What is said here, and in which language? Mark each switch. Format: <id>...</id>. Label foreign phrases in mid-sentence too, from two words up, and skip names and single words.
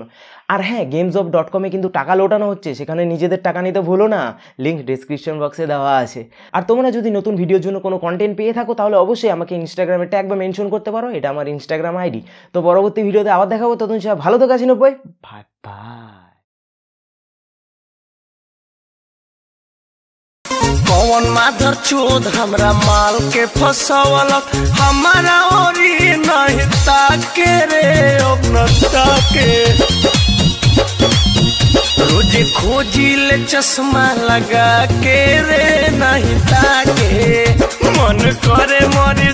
<bn>আর হ্যাঁ, gamesjob.com-এ কিন্তু টাকা লোটানো হচ্ছে, সেখানে নিজেদের টাকা নিতে ভুলো না,</bn> <en>link description</en> <bn>বক্সে দেওয়া আছে। আর তোমরা যদি নতুন ভিডিওর জন্য কোনো কন্টেন্ট পেয়ে থাকো তাহলে অবশ্যই আমাকে ইনস্টাগ্রামে ট্যাগ বা মেনশন করতে পারো, এটা আমার ইনস্টাগ্রাম আইডি। তো পরবর্তী ভিডিওতে আবার দেখাবো, ততক্ষণ সবাই ভালো থাকো,</bn> <en>bye bye.</en> <mag>कौन माधर चोद हमरा माल के फसवलक, हमारा ओरी नहीं ताके रे अपना ताके। रोज खोजी ले चश्मा लगा के रे नहीं ताके, मन करे</mag>